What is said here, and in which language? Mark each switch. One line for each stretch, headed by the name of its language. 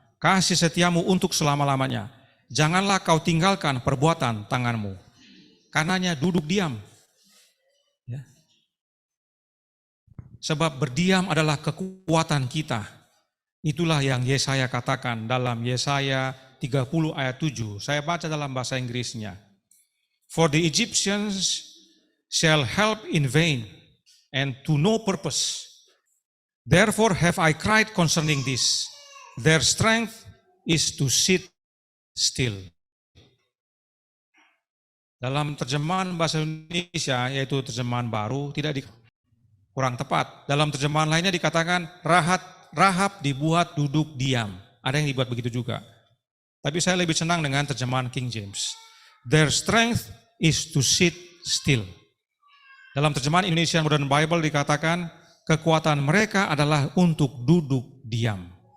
Indonesian: kasih setiamu untuk selama-lamanya. Janganlah kau tinggalkan perbuatan tanganmu. Karenanya duduk diam. Ya. Sebab berdiam adalah kekuatan kita. Itulah yang Yesaya katakan dalam Yesaya 30 ayat 7. Saya baca dalam bahasa Inggrisnya.
English: For the Egyptians shall help in vain and to no purpose. Therefore have I cried concerning this. Their strength is to sit still.
Indonesian: Dalam terjemahan bahasa Indonesia, yaitu terjemahan baru, kurang tepat. Dalam terjemahan lainnya dikatakan Rahab dibuat duduk diam. Ada yang dibuat begitu juga. Tapi saya lebih senang dengan terjemahan King James.
English: Their strength is to sit still.
Indonesian: Dalam terjemahan Indonesian Modern Bible dikatakan kekuatan mereka adalah untuk duduk diam.